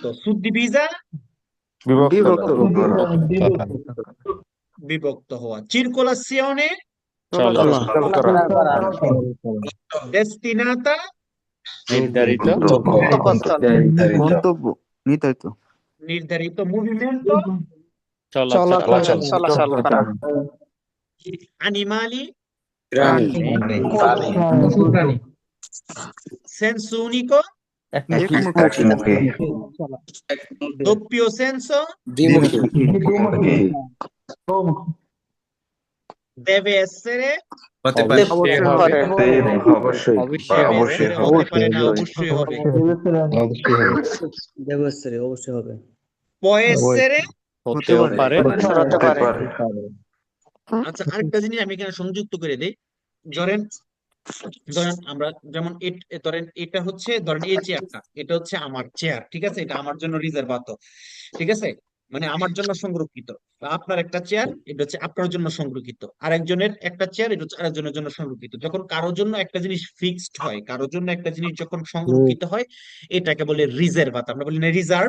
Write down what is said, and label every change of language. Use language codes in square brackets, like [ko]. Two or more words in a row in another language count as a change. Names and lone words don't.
[bn] সুদ্দিবিজা, বিভক্ত হওয়া। [it] চিরকোলাসিওনে, [bn] চলা [it] ডেস্টিনাতা [bn] নির্ধারিত গন্তব্য নির্ধারিত নির্ধারিত মুভমেন্টো চলাচল করা [it] animali [bn] প্রাণী [it] senso unico doppio senso deve essere [bn] হতে [it] deve [bn] অবশ্যই essere হতে পারে না অবশ্যই হবে অবশ্যই হবে [it] può essere [bn] হতেও পারে আচ্ছা আরেকটা জিনিস আমি এখানে সংযুক্ত করে দেই ধরেন ধরেন আমরা যেমন ধরেন এটা হচ্ছে ধরেন এই চেয়ারটা এটা হচ্ছে আমার চেয়ার ঠিক আছে এটা আমার জন্য রিজার্ভাতো ঠিক আছে মানে আমার জন্য সংরক্ষিত বা আপনার একটা চেয়ার এটা হচ্ছে আপনার জন্য সংরক্ষিত আরেকজনের একটা চেয়ার এটা হচ্ছে আরেকজনের জন্য সংরক্ষিত যখন কারোর জন্য একটা জিনিস ফিক্সড হয় কারোর জন্য একটা জিনিস যখন সংরক্ষিত হয় এটাকে বলে রিজার্ভাতো আমরা বলি না রিজার্ভ